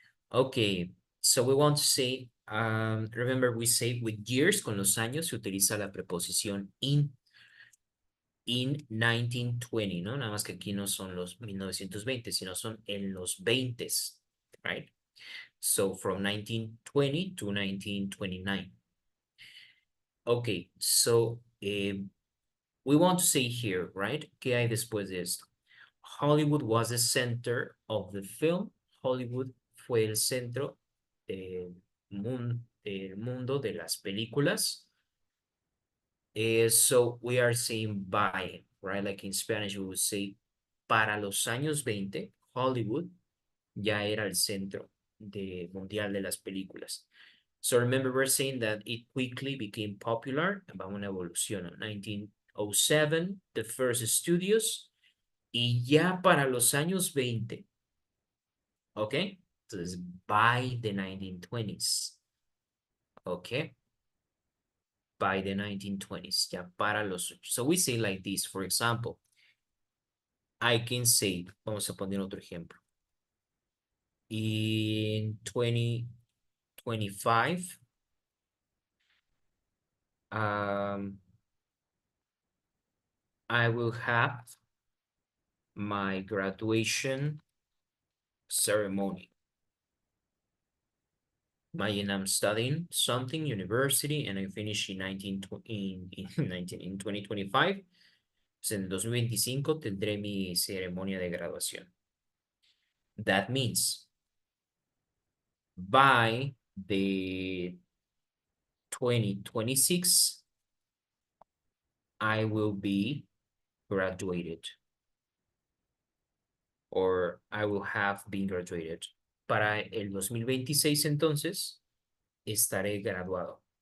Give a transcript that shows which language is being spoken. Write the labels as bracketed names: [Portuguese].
[English] Okay, so we want to say, remember we say with years, [Spanish] con los años, se utiliza la preposición in 1920, ¿no? Nada más que aquí no son los 1920, sino son en los 20s, [English] right? So, from 1920 to 1929. Okay, so we want to say here, right? [Spanish] ¿Qué hay después de esto? [English] Hollywood was the center of the film. [Spanish] Hollywood fue el centro del mundo de las películas. [English] So we are saying by, right? Like in Spanish, we would say, [Spanish] para los años 20, Hollywood ya era el centro mundial de las películas. [English] So remember, we're saying that it quickly became popular. [Spanish] Va una evolución. 1907, [English] the first studios. [Spanish] Y ya para los años 20. ¿Ok? Entonces, [English] by the 1920s. [Spanish] ¿Ok? [English] By the 1920s. [Spanish] Ya para los... [English] So we say like this, for example. I can say, [Spanish] vamos a poner otro ejemplo. [English] In 2025, I will have my graduation ceremony. Imagine I'm studying something, university, and I finish in 2025. [Spanish] Pues en el 2025 tendré mi ceremonia de graduación. [English] That means by the 2026, I will be graduated. Or I will have been graduated. [Spanish] Para el 2026, entonces, estaré graduado.